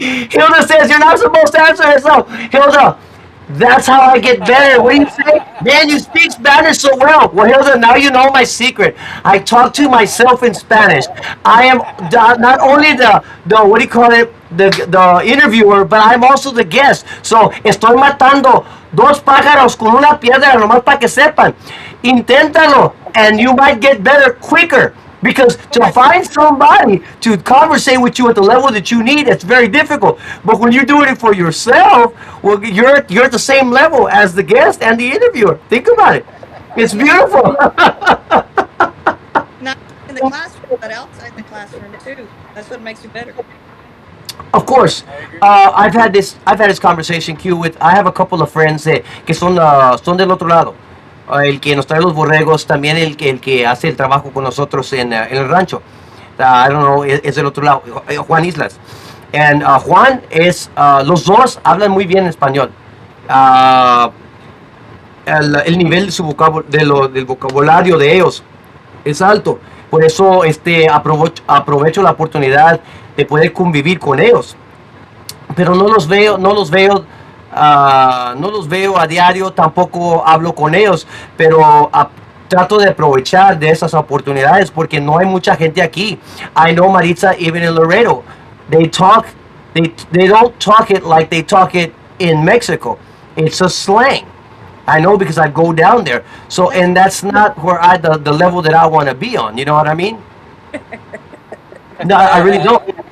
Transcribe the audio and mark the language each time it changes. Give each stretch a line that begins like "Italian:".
English: Hilda says you're not supposed to answer herself. Hilda, that's how I get better. What do you say? Man, you speak Spanish so well. Well, Hilda, now you know my secret. I talk to myself in Spanish. I am not only the what do you call it, the interviewer, but I'm also the guest.
Spanish: So estoy matando dos pájaros con una piedra, nomás para que sepan. Inténtalo,
English: and you might get better quicker. Because to find somebody to conversate with you at the level that you need, it's very difficult. But when you're doing it for yourself, well, you're at the same level as the guest and the interviewer. Think about it. It's beautiful. not in the classroom, but outside the classroom too. That's what makes you better. Of course, I agree. I've had this conversation, Q, with I have a couple of friends
Spanish: que son del otro lado. El que nos trae los borregos, también el que hace el trabajo con nosotros en el rancho.
English: I don't know,
Spanish: es del otro lado, Juan Islas. And Juan los dos hablan muy bien español. Uh, el nivel de del vocabulario de ellos es alto. Por eso aprovecho la oportunidad de poder convivir con ellos. Pero no los veo a diario, tampoco hablo con ellos, pero trato de aprovechar de esas oportunidades porque no hay mucha gente aquí.
English: I know Maritza, even in Laredo, they don't talk it like they talk it in Mexico. It's a slang. I know because I go down there. So, and that's not where the level that I want to be on. You know what I mean? No, I really don't.